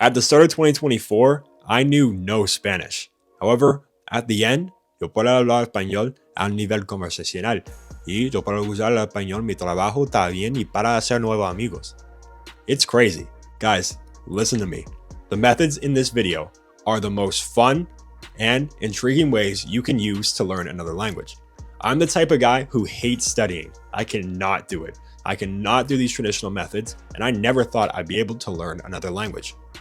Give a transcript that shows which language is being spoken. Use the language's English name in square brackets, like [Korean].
[English] At the start of 2024, I knew no Spanish. However, at the end, [Spanish] yo puedo hablar español a un nivel conversacional y yo puedo usar el español en mi trabajo también y para hacer nuevos amigos. [English] It's crazy. Guys, listen to me. The methods in this video are the most fun and intriguing ways you can use to learn another language. I'm the type of guy who hates studying. I cannot do it. I cannot do these traditional methods, and I never thought I'd be able to learn another language.